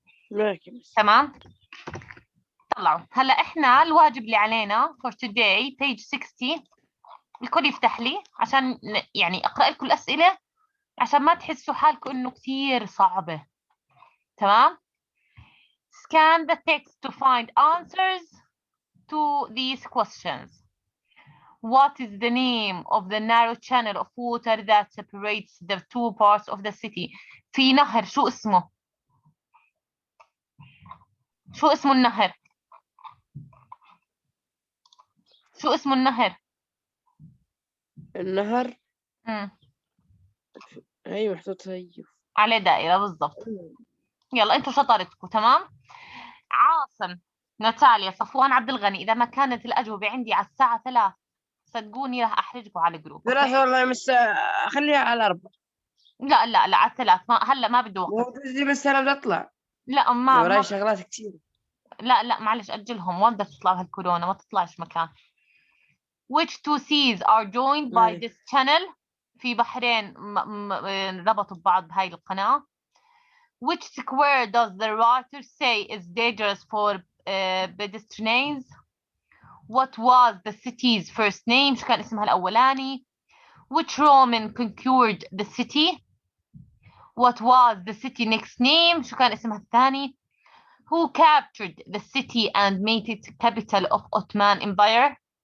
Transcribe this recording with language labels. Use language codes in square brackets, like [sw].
[ar] معك مس. تمام. طلعوا. هلا احنا الواجب اللي علينا [en] for today page 60. [ar] الكل يفتح لي عشان يعني اقرا لكم الاسئله عشان ما تحسوا حالكم انه كثير صعبه. تمام. [en] Scan the text to find answers to these questions. What is the name of the narrow channel of water that separates the two parts of the city? [ar] في نهر شو اسمه؟ شو اسمه النهر؟ شو اسمه النهر؟ النهر. ايوه محطوط هي عليه دائرة بالضبط. يلا انتوا شطارتكم. تمام. عاصم ناتاليا صفوان عبد الغني، إذا ما كانت الأجوبة عندي على الساعة 3 صدقوني راح أحرجكم على الجروب. 3 والله مس. خليها على 4. لا لا لا على 3. هلا ما بدي وقت. مو بس انا بدي اطلع. لا ما وراي شغلات كثير. لا معلش أجلهم. وين بدك تطلع بهالكورونا؟ ما تطلعش مكان. [en] Which two seas are joined by this channel؟ [ar] في بحرين ربطوا ببعض بهاي القناة. [en] Which square does the writer say is dangerous for pedestrians؟ What was the city's first name؟ [ar] شو كان اسمها الأولاني؟ [en] Which Roman conquered the city؟ What was the city next name؟ [ar] شو كان اسمها الثاني؟ [en] Who captured the city and made it capital of Ottoman Empire؟